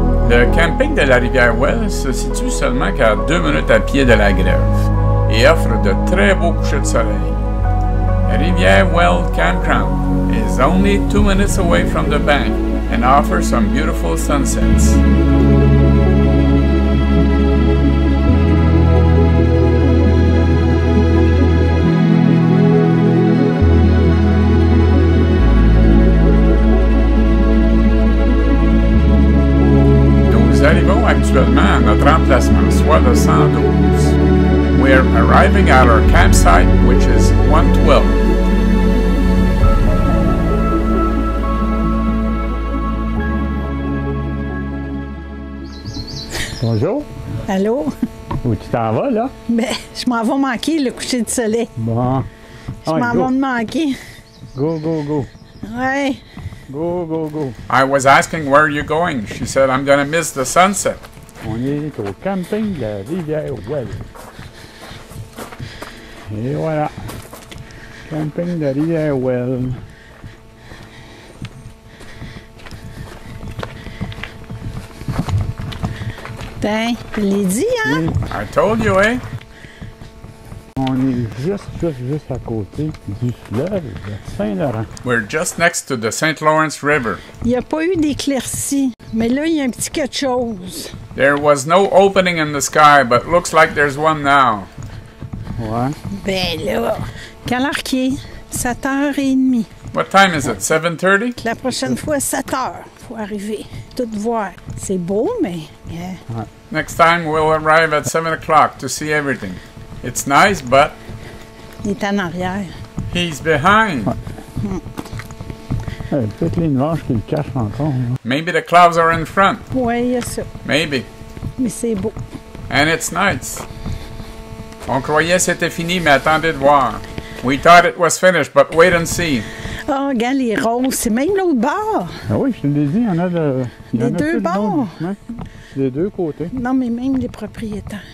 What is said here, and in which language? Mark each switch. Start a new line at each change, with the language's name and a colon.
French: Le camping de la Rivière Ouelle se situe seulement qu'à 2 minutes à pied de la grève et offre de très beaux couchers de soleil.
English: Rivière Ouelle Campground is only 2 minutes away from the bank and offers some beautiful sunsets.
French: Nous arrivons actuellement à notre emplacement, soit le 112.
English: We're arriving at our campsite, which is 112.
French: Bonjour. Allô? Où tu t'en vas, là? Ben, je m'en vais manquer le coucher de soleil. Bon. Je m'en vais me manquer.
English: Go, go, go.
French: Ouais.
English: Go, go, go. I was asking where you're going. She said, I'm going to miss the sunset.
French: On est au camping de la Rivière Ouelle. Et voilà. Camping de la Rivière Ouelle. Ben, je l'ai dit, hein?
English: I told you, eh?
French: On est juste à côté du fleuve de Saint-Laurent.
English: We're just next to the St. Lawrence River.
French: Il n'y a pas eu d'éclaircie. Mais là, il y a un petit quelque chose.
English: There was no opening in the sky, but looks like there's one now.
French: Ouais. Ben là, quelle heure qu'il est? 7h30.
English: What time is it? 7:30?
French: La prochaine fois, 7h. Faut arriver. Tout voir. C'est beau, mais... yeah.
English: Next time we'll arrive at 7 o'clock to see everything. It's nice, but
French: Il est en arrière.
English: he's behind.
French: Peut-être les nuages qui le cachent encore. Là.
English: Maybe the clouds are in front.
French: Ouais, il y a ça.
English: Maybe.
French: Mais c'est beau.
English: And it's nice.
French: On croyait c'était fini, mais attendez de voir.
English: We thought it was finished, but wait and see.
French: Oh, regarde les roses. C'est même l'autre bord. Ah oui, je te l'ai dit, il y en a de... Il y en Les a deux plus de bords. monde. Ouais. Des deux côtés. Non, mais même les propriétaires.